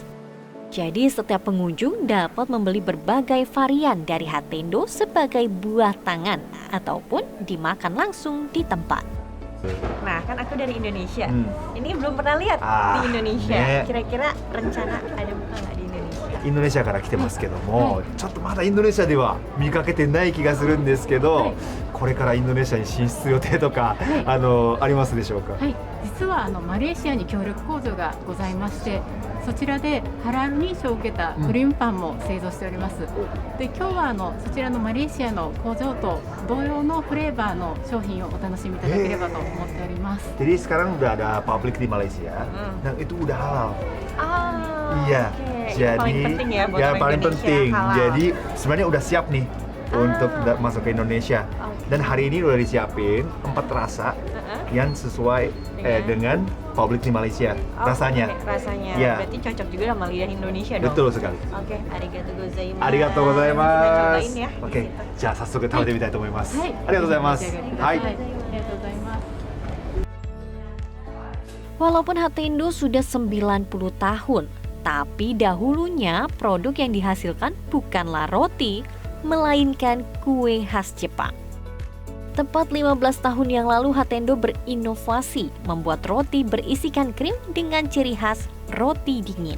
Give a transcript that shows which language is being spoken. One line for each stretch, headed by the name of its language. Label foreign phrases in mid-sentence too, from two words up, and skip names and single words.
Indonesian: Jadi setiap pengunjung dapat membeli berbagai varian dari Hatendo sebagai buah tangan ataupun dimakan langsung di tempat. Nah, kan aku dari Indonesia. Ini belum pernah lihat di Indonesia. Kira-kira rencana ada buka nggak di Indonesia?
Japanese: インドネシアから来てますけども、ちょっとまだインドネシアでは見かけてない気がするんですけど、これからインドネシアに進出予定とか、ありますでしょうか？はい、実はマレーシアに協力工場がございまして、そちらでハラル認証を受けたクリームパンも製造しております。で、今日はそちらのマレーシアの工場と同様のフレーバーの商品をお楽しみいただければと思っております。
Indonesian: Jadi sekarang udah ada pabrik di Malaysia, dan itu udah halal. Iya, jadi paling penting ya buat paling Indonesia, penting. halal. Jadi sebenarnya udah siap nih untuk masuk ke Indonesia. Dan hari ini udah disiapin 4 rasa yang sesuai dengan publik di Malaysia. Rasanya. Rasanya. Ya. Berarti cocok juga sama lidah Indonesia dong. Betul sekali. Oke,
Japanese: ありがとうございます. Arigatou
Indonesian: Kita
Japanese: gozaimasu.
Indonesian: cobain ya. Oke,
Japanese: じゃあ早速食べてみたいと思います。はい、ありがとうございます。ぜひお召し上はい。がりください。ありがとうございます。
Indonesian: Walaupun Hatendo sudah 90 tahun, tapi dahulunya produk yang dihasilkan bukanlah roti, melainkan kue khas Jepang. Tepat 15 tahun yang lalu Hatendo berinovasi membuat roti berisikan krim dengan ciri khas roti dingin.